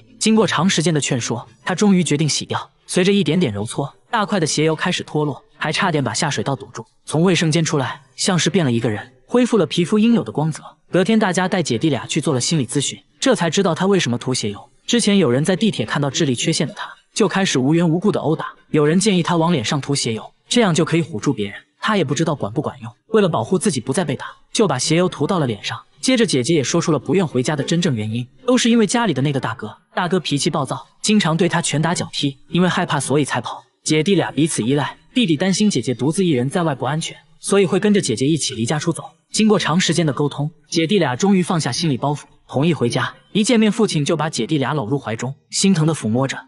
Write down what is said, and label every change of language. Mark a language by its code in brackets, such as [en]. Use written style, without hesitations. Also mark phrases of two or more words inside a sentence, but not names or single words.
[zh] 經過長時間的勸說，他終於決定洗掉。隨着一點點揉搓，大塊的鞋油開始脫落，還差點把下水道堵住。從衛生間出來，像是變了一個人，恢復了皮膚應有的光澤。隔天大家帶姐弟倆去做了心理諮詢，這才知道他為什麼塗鞋油。之前有人在地鐵看到智力缺陷的他，就開始無缘無故的毆打。有人建議他往臉上塗鞋油，這樣就可以唬住別人。他也不知道管不管用，為了保護自己不再被打，就把鞋油涂到了臉上。接着姐姐也說出了不愿回家的真正原因，都是因為家裡的那個大哥。大哥脾氣暴躁，經常对他拳打腳踢，因為害怕所以才跑。姐弟倆彼此依賴，弟弟擔心姐姐獨自一人在外不安全，所以會跟着姐姐一起離家出走。經過長時間的溝通，姐弟倆終於放下心理包袱，同意回家。一見面，父親就把姐弟倆摟入懷中，心疼地撫摸着。